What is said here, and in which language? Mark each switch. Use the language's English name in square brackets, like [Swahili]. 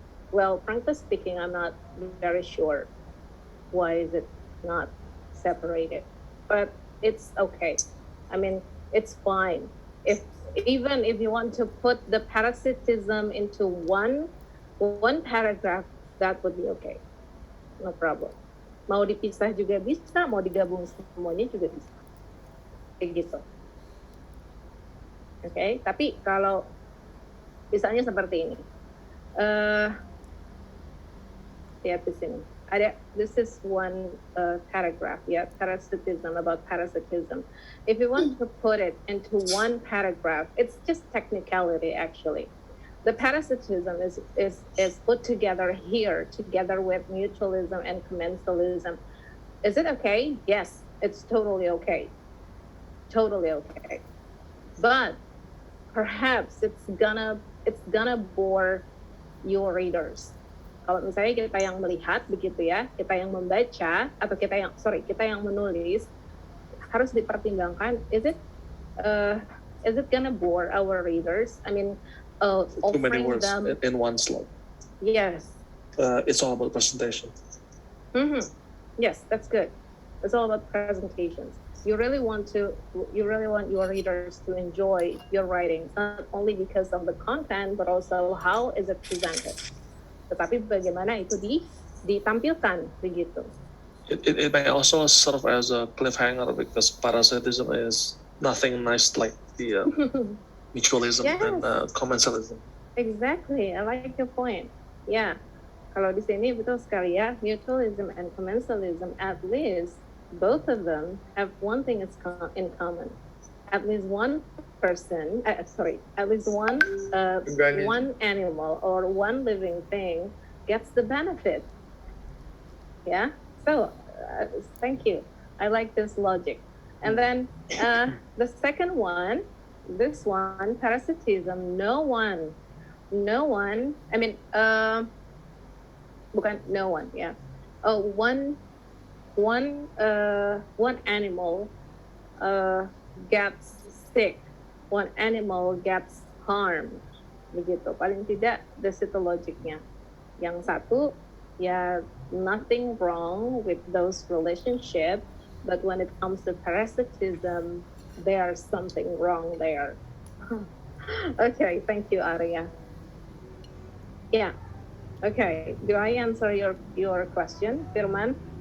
[English] Well, frankly speaking, I'm not very sure why is it not separated, but it's okay. I mean, It's fine. If even if you want to put the parasitism into one paragraph, that would be okay. No problem. [Indonesian] Mau dipisah juga bisa, mau digabung semuanya juga bisa. Kayak gitu. Oke, okay? Tapi kalau misalnya seperti ini. Lihat di sini. [English] This is one paragraph, yeah, parasitism, about parasitism. If you want to put it into one paragraph, it's just technicality actually. The parasitism is put together here, together with mutualism and commensalism. Is it okay? Yes, it's totally okay. Totally okay. But perhaps it's gonna bore your readers. [Indonesian] Kalau misalnya kita yang melihat begitu ya, kita yang membaca atau kita yang menulis, harus dipertimbangkan, is it gonna bore our readers? [English] I mean, Too many words them. in one slide. Yes. It's all about presentation. Yes, that's good. It's all about presentations. You really want your readers to enjoy your writings, not only because of the content, but also how is it presented. [Indonesian] Tetapi bagaimana itu ditampilkan begitu. [English] It may also serve as a cliffhanger because parasitism is nothing nice like the mutualism Yes. and commensalism. Exactly, I like your point. Yeah, kalau di sini betul sekali ya, mutualism and commensalism, at least both of them have one thing in common. At least one person, at least one animal or one living thing gets the benefit. Yeah. So, thank you. I like this logic. And then the second one, this one, parasitism. No one. I mean, bukan no one. Yeah. Oh, one animal gets sick, one animal gets harmed, begitu. [Indonesian] Paling tidak, the situ logiknya. [English] Yang satu, ya, nothing wrong with those relationships, but when it comes to parasitism, there's something wrong there. Okay, thank you, Arya. Yeah. Okay, do I answer your question, Firman?